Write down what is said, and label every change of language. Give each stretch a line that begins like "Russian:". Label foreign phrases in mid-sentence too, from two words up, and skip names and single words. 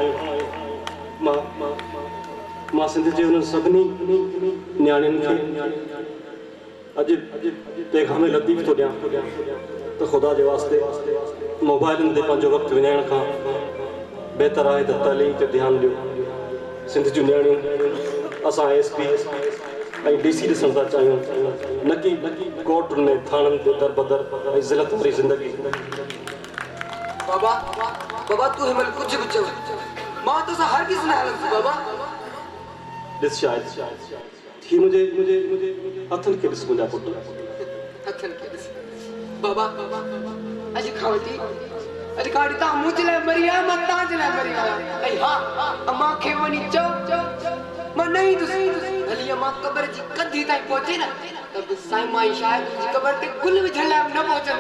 Sindhi: मां सिंध जे उन्हनि सभिनी न्याणियुनि खे अॼु पैगाम लतीफ़ थो ॾियां त ख़ुदा जे वास्ते मोबाइलनि ते पंहिंजो वक़्तु विञाइण खां बहितर आहे त तालीम ते ध्यानु ॾियो सिंध जूं न्याणियूं असां SP ऐं DC ॾिसण था चाहियूं न की कोर्टुनि में थाणनि ते दर बदर ऐं ज़िलत वारी ज़िंदगी बाबा बाबा तू हिमल
Hindi: कुछ भी
Sindhi: चव मां तो सा हर किस न हलंदुसि बाबा ॾिस शायद थी मुंहिंजे हथनि खे ॾिस मुंहिंजा पुट हथन के ॾिस बाबा अॼु खां वठी तव्हां मुंहिंजे लाइ मरी आहियो मां तव्हांजे लाइ मरी आहियां ऐं हा अमां खे वञी चओ मां न ईंदुसि भली मां क़बर जी कंधी ताईं पहुचे न त बि साईं मां शायदि मुंहिंजी क़बर ते गुल विझण लाइ न पहुचंदा